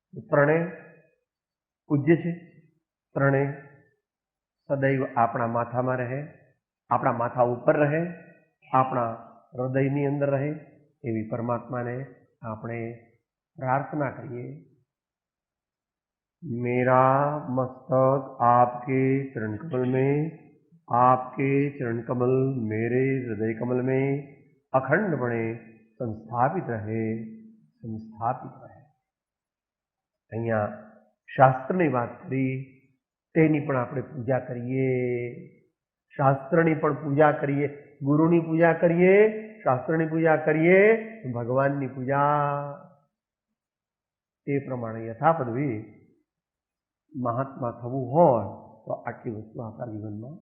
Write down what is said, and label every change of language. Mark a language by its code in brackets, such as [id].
[gu] ત્રણેય પૂજ્ય છે. ત્રણેય સદૈવ આપણા માથામાં રહે, આપણા માથા ઉપર રહે, આપણા હૃદયની અંદર રહે, એવી પરમાત્માને આપણે પ્રાર્થના કરીએ. [hi] मेरा मस्तक आपके चरण कमल में, आपके चरण कमल मेरे हृदय कमल में अखंडपणे संस्थापित रहे, संस्थापित रहे. [gu] અહીંયા શાસ્ત્રની વાત કરી, તેની પણ આપણે પૂજા કરીએ. શાસ્ત્રની પણ પૂજા કરીએ, ગુરુની પૂજા કરીએ, શાસ્ત્રની પૂજા કરીએ, ભગવાનની પૂજા. તે પ્રમાણે યથાપદવી મહાત્મા થવું હોય તો આટલી વસ્તુ આપણા જીવનમાં